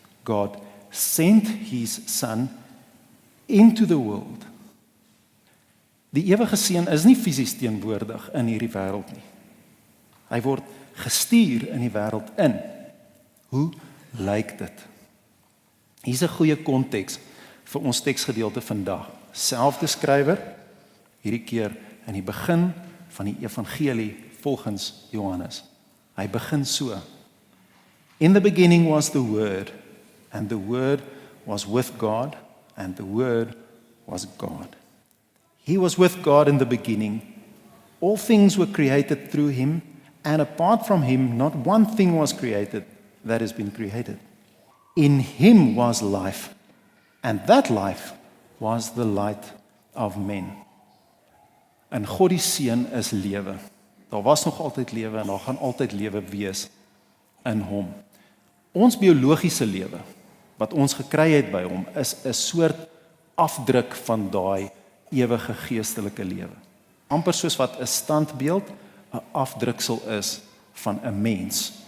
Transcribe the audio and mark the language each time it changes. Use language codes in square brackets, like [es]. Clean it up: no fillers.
[en] God sent his Son into the world. [af] Die ewige seun is nie fisies teenwoordig in hierdie wêreld nie. Hy word gestuur in die wêreld in. Hoe lyk dit? Hier's 'n goeie konteks vir ons teksgedeelte vandag. Selfde skrywer, hierdie keer in die begin van die evangelie volgens Johannes. Hy begin so. [en] In the beginning was the Word, and the Word was with God, and the Word was God. He was with God in the beginning. All things were created through him, and apart from him, not one thing was created that has been created. In him was life, and that life was the light of men. [af] En God die Seun is lewe. Daar was nog altyd lewe en daar gaan altyd lewe wees in hom. Ons biologiese lewe wat ons gekry het by hom is 'n soort afdruk van daai ewige geestelike lewe. Amper soos wat 'n standbeeld 'n afdruksel is van 'n mens.